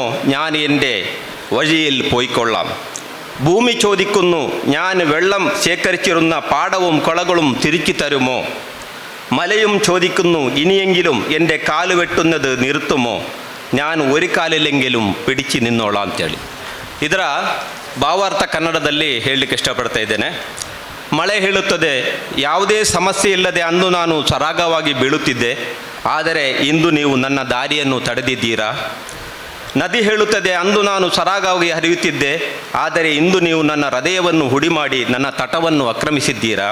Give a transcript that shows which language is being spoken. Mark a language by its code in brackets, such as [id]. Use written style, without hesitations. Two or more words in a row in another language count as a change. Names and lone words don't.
[ml] ഞാൻ എൻ്റെ വഴിയിൽ പോയിക്കൊള്ളാം. ഭൂമി ചോദിക്കുന്നു, ഞാൻ വെള്ളം ശേഖരിച്ചിരുന്ന പാടവും കുളകളും തിരിച്ചു തരുമോ? മലയും ചോദിക്കുന്നു, ഇനിയെങ്കിലും എൻ്റെ കാല് വെട്ടുന്നത് നിർത്തുമോ? ഞാൻ ഒരു ಕಾಲಿಲೆಂಗೆಲೂ പിടിച്ചു ನಿನ್ನೋಳಾಂ ಅಂತೇಳಿ. [kn] ಇದರ ಭಾವಾರ್ಥ ಕನ್ನಡದಲ್ಲಿ ಹೇಳಲಿಕ್ಕೆ ಇಷ್ಟಪಡ್ತಾ ಇದ್ದೇನೆ. ಮಳೆ ಹೇಳುತ್ತದೆ, ಯಾವುದೇ ಸಮಸ್ಯೆ ಇಲ್ಲದೆ ಅಂದು ನಾನು ಸರಾಗವಾಗಿ ಬೀಳುತ್ತಿದ್ದೆ, ಆದರೆ ಇಂದು ನೀವು ನನ್ನ ದಾರಿಯನ್ನು ತಡೆದಿದ್ದೀರಾ. ನದಿ ಹೇಳುತ್ತದೆ, ಅಂದು ನಾನು ಸರಾಗವಾಗಿ ಹರಿಯುತ್ತಿದ್ದೆ, ಆದರೆ ಇಂದು ನೀವು ನನ್ನ ಹೃದಯವನ್ನು ಹುಡಿ ಮಾಡಿ ನನ್ನ ತಟವನ್ನು ಆಕ್ರಮಿಸಿದ್ದೀರಾ.